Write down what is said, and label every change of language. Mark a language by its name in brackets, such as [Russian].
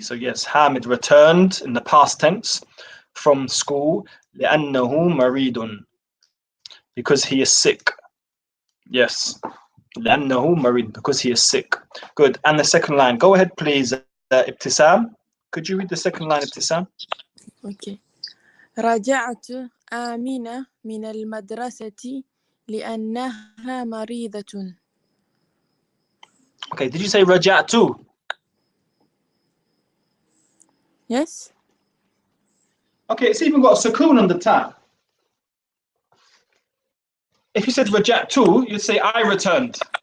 [English] So yes, Hamid returned in the past tense from school [Arabic] لأنه مريض. [English] Because he is sick. Yes. [Arabic] لأنه مريض. [English] Because he is sick. Good. And the second line. Go ahead, please, Ibtisam. Could you read the second line, Ibtisam? Okay. [Arabic] رجعت آمنة من المدرسة لأنها مريضة. [English] Okay, did you say رجعت? Yes. Okay, it's even got a sukoon on the ta. If you said raja'tu, you'd say I returned.